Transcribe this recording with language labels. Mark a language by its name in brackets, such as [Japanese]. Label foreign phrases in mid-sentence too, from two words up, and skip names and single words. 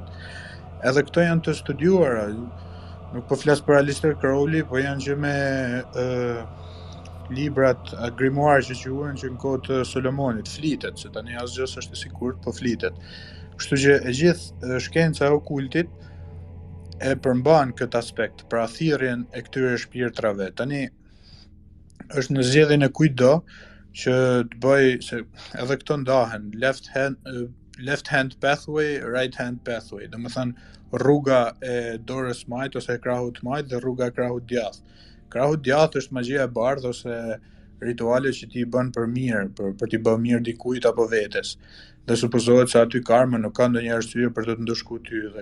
[Albanian] Edhe këto janë të studiuara, nuk po flas për Aleister Crowley, po janë që me librat grimoire që quhen që në kohë të Solomonit, flitet, se tani asgjë s'është e sigurt, po flitet. Kështu që e gjithë shkenca e okultit e përmban këtë aspekt, pra thirrjen e këtyre shpirtrave. Tani është në zgjedhjen e kujtdo që të bëj, se edhe këto ndahen, [English] left hand pathway, right hand pathway, [Albanian] domethënë rruga e dorës majt ose e krahut majt dhe rruga e krahut djath. Krahut djath është magjia e bardhë ose rituale që ti i bën për mirë, për t'i bërë mirë dikujt apo vetes. Dhe supozohet se aty karma nuk ka ndonjë arsye për të të ndëshku ty.